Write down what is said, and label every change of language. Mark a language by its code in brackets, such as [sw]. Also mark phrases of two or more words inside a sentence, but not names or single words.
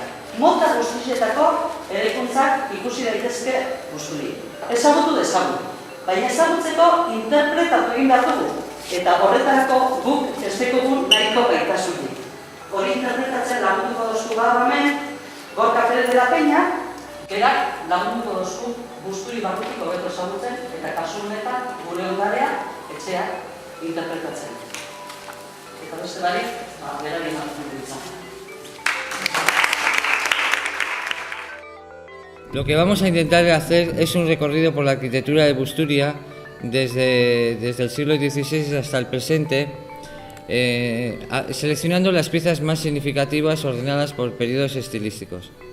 [eu] Mota guztietako eraikuntzak ikusi daitezke guzturi. Ezagutu dezagun, baina ezagutzeko interpretatu egin behar dugu, eta horretarako guk ez dekogun nahiko gaitasunik. Hori interpretatzen lagunduko dozku gaur hemen, Gorka Perez de la Peña, berak lagunduko dozku guzturi barrutik hobeto ezagutzen, eta kasu honetan gure ondarea etxeak interpretatzen. Eta beste barik, berari hartzen ditzen. [es] Lo que vamos a intentar hacer es un recorrido por la arquitectura de Busturia desde el siglo XVI hasta el presente, seleccionando las piezas más significativas ordenadas por periodos estilísticos.